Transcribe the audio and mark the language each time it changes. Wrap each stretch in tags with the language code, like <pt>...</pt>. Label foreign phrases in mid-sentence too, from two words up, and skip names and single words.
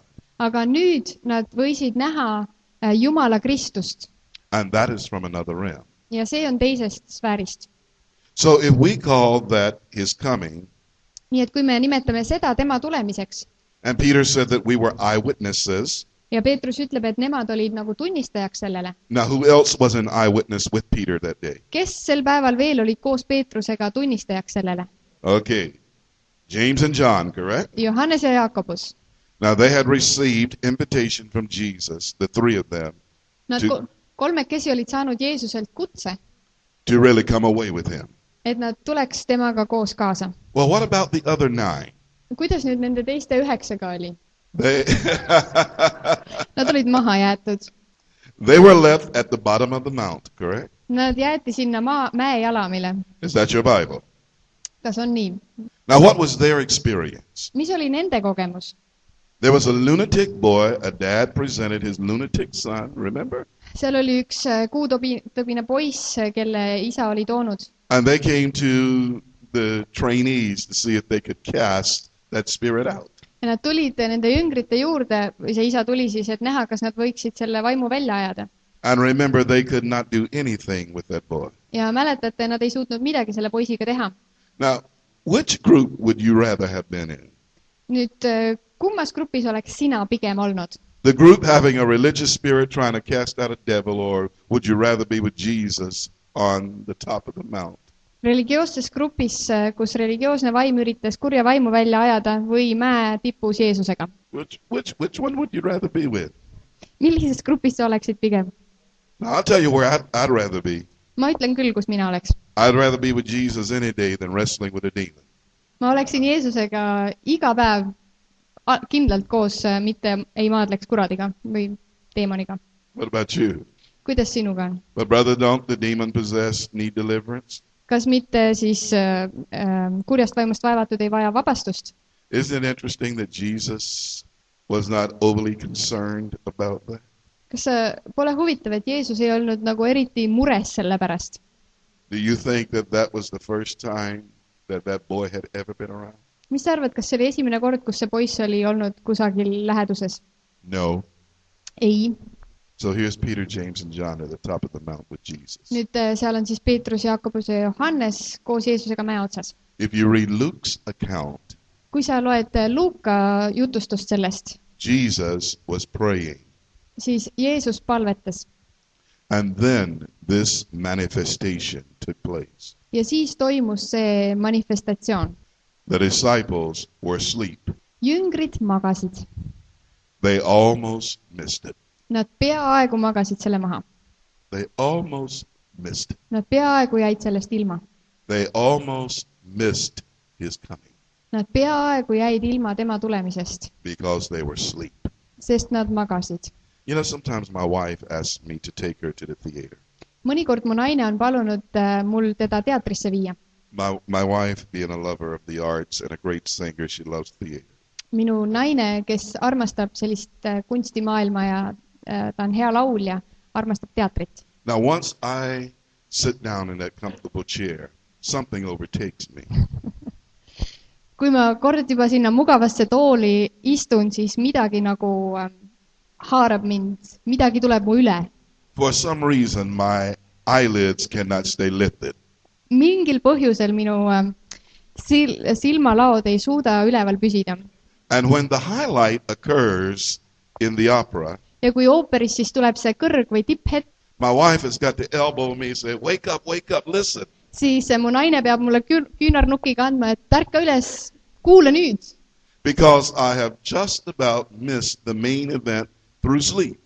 <et>Aga nüüd nad võisid näha Jumala Kristust.</et> <en>And that is from another realm.</en> <et>Ja see on teisest sfäärist.</et> <en>So if we call that his coming,</en> <et>Nii et kui me nimetame seda tema tulemiseks,</et> <en>and Peter said that we were eyewitnesses,</en> <et>ja Peetrus ütleb, et nemad olid nagu tunnistajaks sellele.</et> <en>now who else was an eyewitness with Peter that day?</en> <et>Kes sel päeval veel olid koos Peetrusega tunnistajaks sellele?</et> <en>Okay, James and John, correct?</en> <et>Johannes ja Jaakobus.</et> <en>Now they had received invitation from Jesus, the three of them,</en> <et>Nad kolmekesi olid saanud Jeesuselt kutse,</et> <en>to really come away with him.</en> <et>et nad tuleks temaga koos kaasa.</et> <en>Well, what about the other 9?</en> <et>Kuidas nüüd nende teiste 9-ga oli?</et> <en>They,</en> <et>Nad olid maha jäetud.</et> <en>they were left at the bottom of the mount, correct?</en> <et>Nad jäeti sinna mäe jalamile.</et> <en>Is that your Bible?</en> <et>Kas on nii?</et> <en>Now, what was their experience?</en> <et>Mis oli nende kogemus?</et> <en>There was a lunatic boy. A dad presented his lunatic son, remember?</en> <et>Seal oli üks kuutõbine poiss, kelle isa oli toonud.</et> <en>And they came to the trainees to see if they could cast that spirit out.</en> <et>Ja nad tulid nende jüngrite juurde, või see isa tuli siis, et näha, kas nad võiksid selle vaimu välja ajada.</et> <en>And remember, they could not do anything with that boy.</en> <et>Ja mäletate, nad ei suutnud midagi selle poisiga teha.</et> <en>Now, which group would you rather have been in?</en> <et>Nüüd, kummas grupis oleks sina pigem olnud?</et> <en>The group having a religious spirit trying to cast out a devil, or would you rather be with Jesus on the top of the mount?</en> <et>Religioosses grupis, kus religioosne vaim üritas kurja vaimu välja ajada või mäe tipus Jeesusega?</et> <en>Which one would you rather be with?</en> <et>Millises grupis sa oleksid pigem?</et> <en>Now, I'll tell you where I'd rather be.</en> <et>Ma ütlen küll, kus mina oleks.</et> <en>I'd rather be with Jesus any day than wrestling with a demon.</en> <et>Ma oleksin Jeesusega iga päev kindlalt koos, mitte ei maadleks kuradiga või teemaniga.</et> <en>What about you?</en> <et>Kuidas sinuga on?</et> <en>But brother, don't the demon-possessed need deliverance?</en> <et>Kas mitte siis kurjast vaimust vaevatud ei vaja vabastust?</et> <en>Isn't it interesting that Jesus was not overly concerned about that?</en> <et>Kas pole huvitav, et Jeesus ei olnud nagu eriti mures selle pärast?</et> <en>Do you think that that was the first time that that boy had ever been around?</en> <et>Mis sa arvad, kas see oli esimene kord, kus see poiss oli olnud kusagil läheduses?</et> <en>No.</en> <et>Ei.</et> <en>So here's Peter, James, and John at the top of the mount with Jesus.</en> <et>Nüüd seal on siis Peetrus, Jaakobus ja Johannes koos Jeesusega mäe otsas.</et> <en>If you read Luke's account,</en> <et>kui sa loed Luuka jutustust sellest,</et> <en>Jesus was praying.</en> <et>Siis Jeesus palvetas.</et> <en>And then this manifestation took place.</en> <et>Ja siis toimus see manifestatsioon.</et> <en>The disciples were asleep.</en> <et>Jüngrid magasid.</et> <en>They almost missed it.</en> <et>Nad peaaegu magasid selle maha.</et> <en>They almost missed it.</en> <et>Nad peaaegu jäid sellest ilma.</et> <en>They almost missed his coming.</en> <et>Nad peaaegu jäid ilma tema tulemisest.</et> <en>Because they were asleep.</en> <et>Sest nad magasid.</et> <en>You know, sometimes my wife asks me to take her to the theater.</en> <et>Mõnikord mu naine on palunud mul teda teatrisse viia.</et> <en>My wife, being a lover of the arts and a great singer, she loves theater.</en> <et>Minu naine, kes armastab sellist kunstimaailma ja ta on hea laulja, armastab teatrit.</et> <en>Now, once I sit down in that comfortable chair, something overtakes me.</en> <et>Kui ma kord juba sinna mugavasse tooli istun, siis midagi nagu haarab mind, midagi tuleb mu üle.</et> <en>For some reason, my eyelids cannot stay lifted.</en> <et>Mingil põhjusel minu silmalaod ei suuda üleval püsida.</et> <en>And when the highlight occurs in the opera,</en> <et>ja kui ooperis siis tuleb see kõrg või tipphetk,</et> <en>my wife has got to elbow me and say, wake up, listen.</en> <et>Siis mu naine peab mulle küünarnukiga andma, et ärka üles, kuule nüüd.</et> <en>Because I have just about missed the main event through sleep.</en>